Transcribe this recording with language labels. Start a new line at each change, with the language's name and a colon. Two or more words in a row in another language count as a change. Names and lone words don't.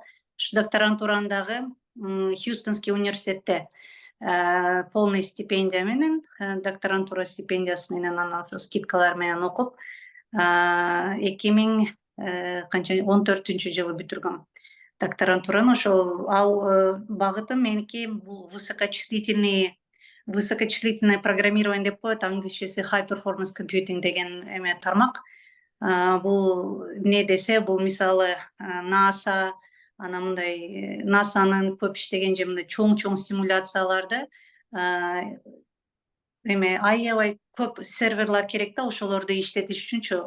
Kyrgyz: Ушу докторантураны дагы
Russian: Хьюстонский университетте
Kyrgyz: полный стипендия менен, докторантура стипендиясы менен, анан ошо скидкалар менен окуп, 2014 жылы бүтүргөм докторантураны. Ошол багытым меники бул
Russian: высокочислительное программирование
Kyrgyz: деп коет, англисчеси
English: high performance computing
Kyrgyz: деген эме тармак. Бул эмне десе, бул мисалы NASA, анан мындай NASAнын көп иштеген же мындай чоң симуляцияларды эме аябай көп серверлар керек да, ошолорду иштетиш үчүнчү.